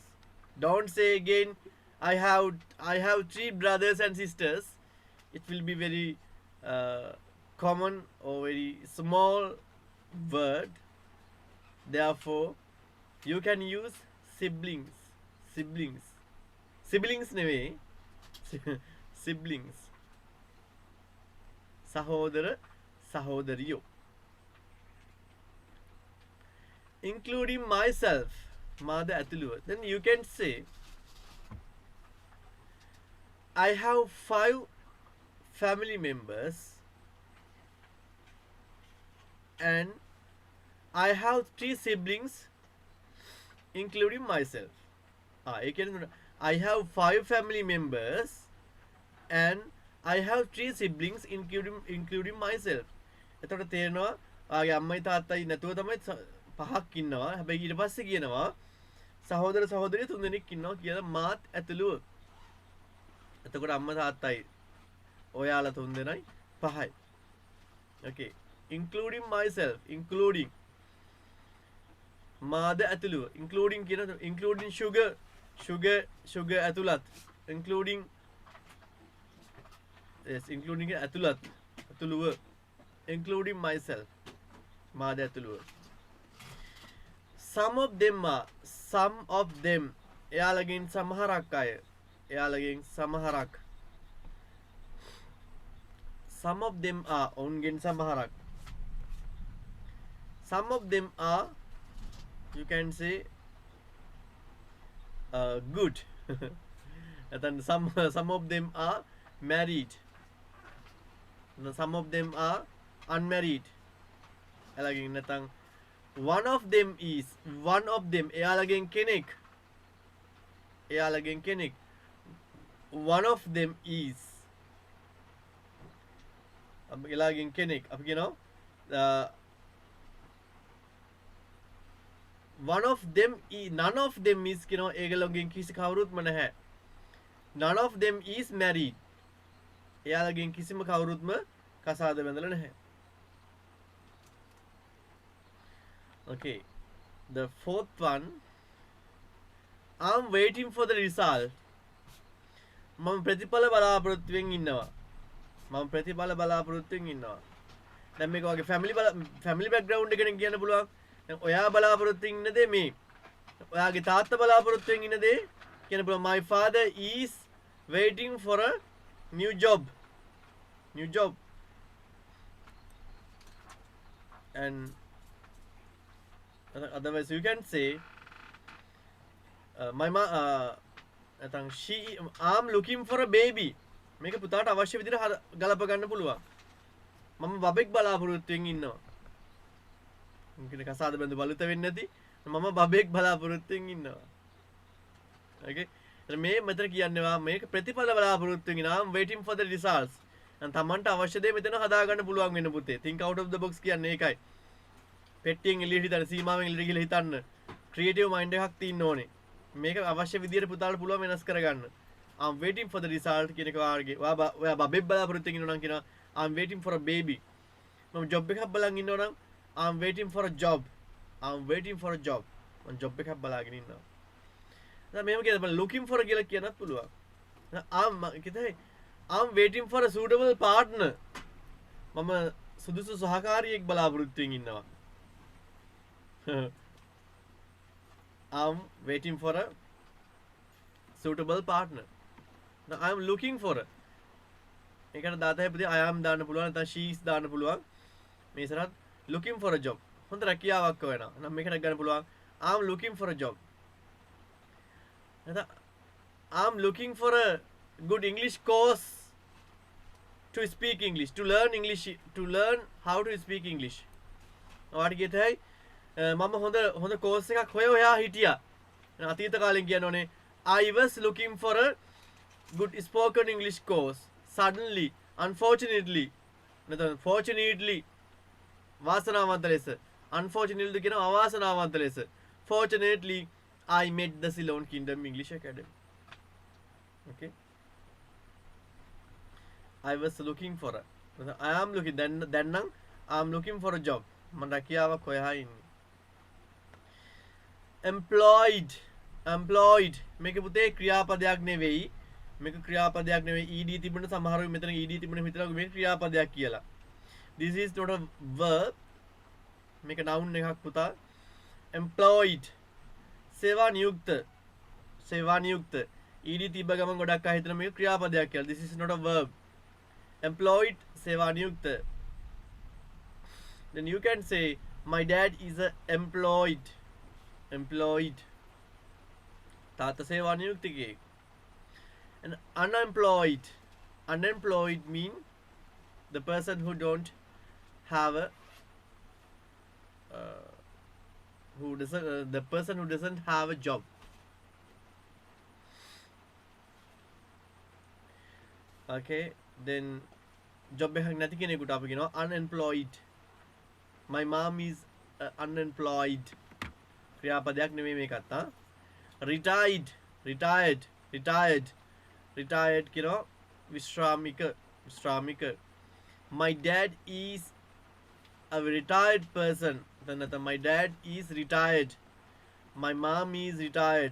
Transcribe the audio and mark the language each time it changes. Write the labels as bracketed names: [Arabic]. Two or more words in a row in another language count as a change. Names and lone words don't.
[English] Don't say again, I have 3 brothers and sisters. It will be very common or very small word. Therefore, you can use siblings. Siblings නෙවෙයි. Siblings. [Sinhala] සහෝදර සහෝදරියෝ. [English] Including myself. [Sinhala] මාද ඇතුළුව. [English] Then you can say I have 5 family members and I have 3 siblings including myself. I have 5 family members and I have 3 siblings including myself. [Sinhala] එතකොට තේරෙනවා ආගේ අම්මයි තාත්තයි නැතුව තමයි 5ක් ඉන්නවා. හැබැයි ඊට පස්සේ කියනවා සහෝදර සහෝදරිය 3 දෙනෙක් ඉන්නවා කියලා මාත් ඇතුළුව. එතකොට අම්මා තාත්තයි ඔයාලා 3 දෙනයි 5යි. [English] Okay. Including myself. Including. [Sinhala] මාද ඇතුළුව. [English] Including කියන including sugar ඇතුළත්. Including yes, including [Sinhala] ඇතුළත්. ඇතුළුව. [English] Including myself. [Sinhala] මාද ඇතුළුව. [English] Some of them. [Sinhala] එයාලගෙන් සමහරක් අය. එයාලගෙන් සමහරක්. [English] Some of them are. [Sinhala] ඔවුන්ගෙන් සමහරක්. [English] Some of them are, you can say, good. And then some of them are married. Some of them are unmarried. Alagin natang one of them [Sinhala] එයාලගෙන් කෙනෙක්. [English] One of them is [Sinhala] එයාලගෙන් කෙනෙක්. අපි කියනවා [English] one of them is, none of them is [Sinhala] කියනවා ඒගොල්ලෝගෙන් කිසි කවුරුත්ම නැහැ. [English] None of them is married. [Sinhala] එයාලගෙන් කිසිම කවුරුත්ම කසාද බැඳලා නැහැ. [English] Okay. The fourth one, I'm waiting for the result. [Sinhala] මම ප්‍රතිඵල බලාපොරොත්තුවෙන් ඉන්නවා. දැන් මේක වගේ [English] family background [Sinhala] එකෙන් කියන්න පුළුවන්. දැන් ඔයා බලාපොරොත්තුවෙන් ඉන්න දේ මේ. ඔයාගේ තාත්තා බලාපොරොත්තුවෙන් ඉන්න දේ කියන්න පුළුවන්. [English] My father is waiting for a new job. And otherwise you can say I'm looking for a baby. [Sinhala] මේක පුතාට අවශ්‍ය විදිහට ගලප ගන්න පුළුවන්. මම බබෙක් බලාපොරොත්තුෙන් ඉන්නවා. මොකද කසාද බඳු බලුත වෙන්නේ නැති මම බබෙක් බලාපොරොත්තුෙන් ඉන්නවා. [English] Okay. [Sinhala] මේ මෙතන කියන්නේවා මේක ප්‍රතිඵල බලාපොරොත්තුෙන් ඉන්නවා. [English] I'm waiting for the results. [Sinhala] and තමන්ට අවශ්‍ය දේ මෙතන හදා ගන්න පුළුවන් වෙන පුතේ. [English] think out of the box [Sinhala] කියන්නේ ඒකයි. පෙට්ටියෙන් එළියට හිතන්න සීමාවෙන් එළියට ගිහලා හිතන්න. [English] creative mind [Sinhala] එකක් තියෙන්න ඕනේ. මේක අවශ්‍ය විදියට පුතාට පුළුවන් වෙනස් කරගන්න. [English] I'm waiting for the result [Sinhala] කියන එක වාගේ. ඔයා බබෙක් බලාපොරොත්තුෙන් ඉන්නවා නම් කියනවා [English] I'm waiting for a baby. [Sinhala] මම ජොබ් එකක් බලන් ඉන්නවා නම් [English] I'm waiting for a job. [Sinhala] මම ජොබ් එකක් බලාගෙන ඉන්නවා. දැන් මේව කියනවා [English] looking for [Sinhala] කියලා කියන්නත් පුළුවන්. [English] I'm waiting for a suitable partner. [Sinhala] මම සුදුසු සහකාරියෙක් බලාපොරොත්තුෙන් ඉන්නවා. [English] I'm waiting for a suitable partner. Now I am looking for a. [Sinhala] ඒකට දාත හැපදී [English] I am [Sinhala] දාන්න පුළුවන් නැත්නම් [English] she is [Sinhala] දාන්න පුළුවන්. [English] මේ සරත් looking for a job. [Sinhala] හොඳ රැකියාවක් හොයනවා. නම් මේකට ගන්න පුළුවන් [English] I am looking for a job. නැත්නම් I am looking for a good English course to speak English, to learn how to speak English. [Sinhala] ඔයාට කියතයි මම හොඳ කෝස් එකක් හොයා හිටියා. අතීත කාලෙන් කියන්න ඕනේ [English] I was looking for a good spoken English course. Suddenly, unfortunately, fortunately, [Sinhala] වාසනාවන්ත ලෙස. Unfortunately කියන අවාසනාවන්ත ලෙස. [English] Fortunately, I met the Ceylon Kingdom English Academy. Okay. I was looking for a. I am looking. Then I am looking for a job. [Sinhala] මම රැකියාවක් හොයා ඉන්නේ. [English] Employed. Employed. [Sinhala] මේක පුතේ ක්‍රියාපදයක් නෙවෙයි. මේක ක්‍රියාපදයක් නෙවෙයි. ed තිබුණ සමහරව මෙතන ed තිබුණ හිතලා මේක ක්‍රියාපදයක් කියලා. [English] This is not a verb. [Sinhala] මේක noun එකක් පුතා. Employed. සේවා නියුක්ත. සේවා නියුක්ත. ed තිබ්බ ගමන් ගොඩක් අය හිතන මේක ක්‍රියාපදයක් කියලා. [English] This is not a verb. Employed. [Sinhala] සේවා නියුක්ත. [English] Then you can say my dad is a employed. Employed. [Sinhala] තාත්තා සේවා නියුක්තිකයෙක්. [English] And unemployed. Unemployed mean the person who don't have a the person who doesn't have a job. [Sinhala] Okay, then job එකක් නැති කෙනෙකුට අපි කියනවා unemployed. [English] My mom is unemployed. [Sinhala] ක්‍රියාපදයක් නෙමෙයි මේකත් හා. [English] Retired. Retired. Retired. [Sinhala] Retired කියනවා විශ්‍රාමික. විශ්‍රාමික. [English] My dad is a retired person. Then my dad is retired. My mom is retired.